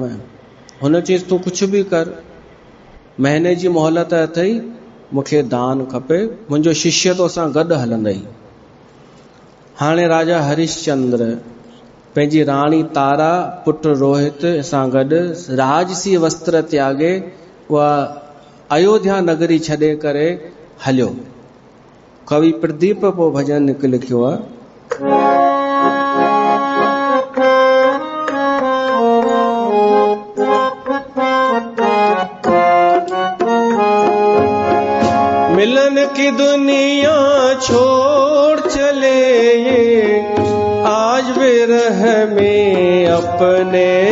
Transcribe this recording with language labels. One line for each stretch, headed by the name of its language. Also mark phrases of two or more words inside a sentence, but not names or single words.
Sindhi: हुन चयसि तूं कुझु बि कर, महीने जी मोहलत अथई, मूंखे दान खपे, मुंहिंजो शिष्य तोसां गॾु हलंदई। हाणे राजा हरिश्चंद्र पंहिंजी राणी तारा, पुटु रोहित सां गॾु राजसी वस्त्र त्यागे उहा अयोध्या नगरी छॾे करे हलियो। कवि प्रदीप पो भजन लिखियो आहे।
Hindi: मिलन की दुनिया छोड़ चले ये, आज विरह में अपने